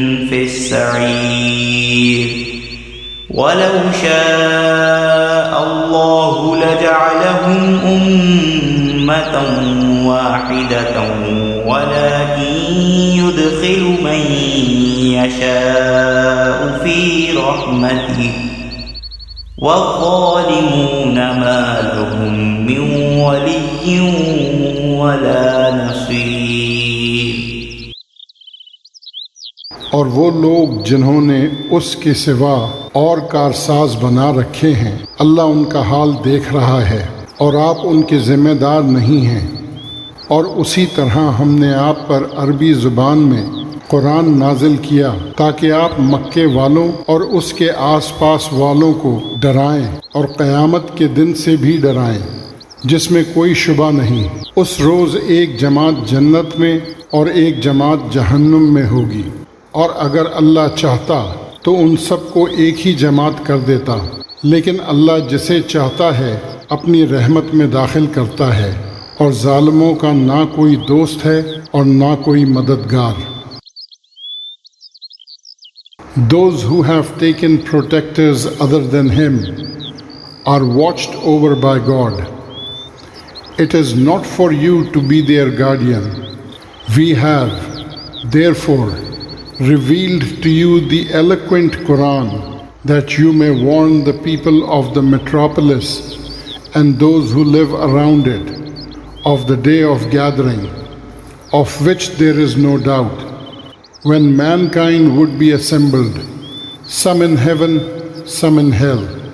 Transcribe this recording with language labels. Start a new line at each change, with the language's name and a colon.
Arabic: في السعير ولو شاء الله لجعلهم أمة واحدة ولكن يدخل من يشاء في رحمته والظالمون ما لهم من ولي ولا نصير.
Urdu: اور وہ لوگ جنہوں نے اس کے سوا اور کارساز بنا رکھے ہیں، اللہ ان کا حال دیکھ رہا ہے اور آپ ان کے ذمہ دار نہیں ہیں. اور اسی طرح ہم نے آپ پر عربی زبان میں قرآن نازل کیا تاکہ آپ مکے والوں اور اس کے آس پاس والوں کو ڈرائیں اور قیامت کے دن سے بھی ڈرائیں جس میں کوئی شبہ نہیں. اس روز ایک جماعت جنت میں اور ایک جماعت جہنم میں ہوگی، اور اگر اللہ چاہتا تو ان سب کو ایک ہی جماعت کر دیتا، لیکن اللہ جسے چاہتا ہے اپنی رحمت میں داخل کرتا ہے، اور ظالموں کا نہ کوئی دوست ہے اور نہ کوئی مددگار.
English: Those who have taken protectors other than him are watched over by God. It is not for you to be their guardian. We have, therefore, revealed to you the eloquent Quran, that you may warn the people of the metropolis and those who live around it of the day of gathering, of which there is no doubt, when mankind would be assembled, some in heaven, some in hell.